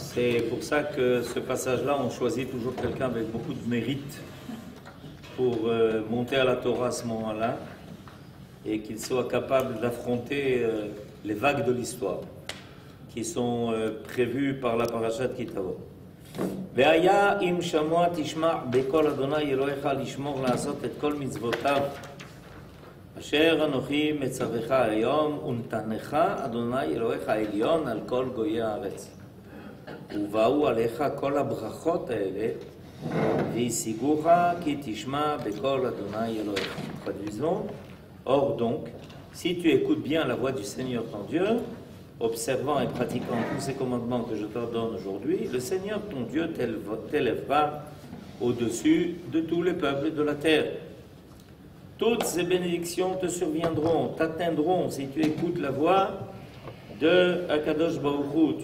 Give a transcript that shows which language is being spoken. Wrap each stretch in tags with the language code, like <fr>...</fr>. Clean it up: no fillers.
<fr>C'est pour ça que ce passage-là, on choisit toujours quelqu'un avec beaucoup de mérite pour monter à la Torah à ce moment-là et qu'il soit capable d'affronter les vagues de l'histoire qui sont prévues par la parashat Kitavo.</fr> <he>והיה אם שמוע תשמע בקול אדוני אלוהיך לשמור לעשות את כל מצוותיו אשר אנוכי מצווך היום ונתנך אדוני אלוהיך העליון על כל גויי הארץ ובאו עליך כל הברכות האלה והשיגוך כי תשמע בקול אדוני אלוהיך.</he> <fr>Traduisons. Or donc, si tu écoutes bien la voix du Seigneur ton Dieu, observant et pratiquant tous ces commandements que je t'ordonne aujourd'hui, le Seigneur ton Dieu t'élèvera au-dessus de tous les peuples de la terre. Toutes ces bénédictions te surviendront, t'atteindront si tu écoutes la voix de Akadosh Baruch Hu.</fr>